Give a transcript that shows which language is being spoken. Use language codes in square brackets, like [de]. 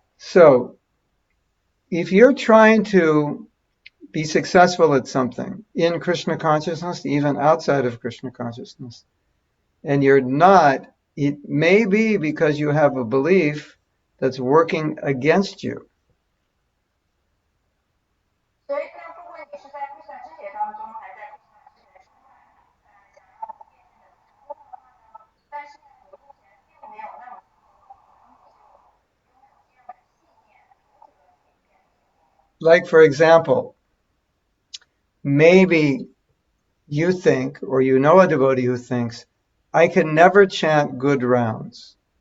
[en] So if you're trying to be successful at something in Krishna consciousness, even outside of Krishna consciousness, and you're not, it may be because you have a belief that's working against you. [zh] 所以呢，不管你是在规范知觉当中，还是在规范知觉之外，想要变得成功的话呢，但是呢，你目前并没有那么成功，可能你就拥有这样的信念，阻止了你变成成功。 [en] Like, for example, maybe you think, or you know a devotee who thinks, I can never chant good rounds.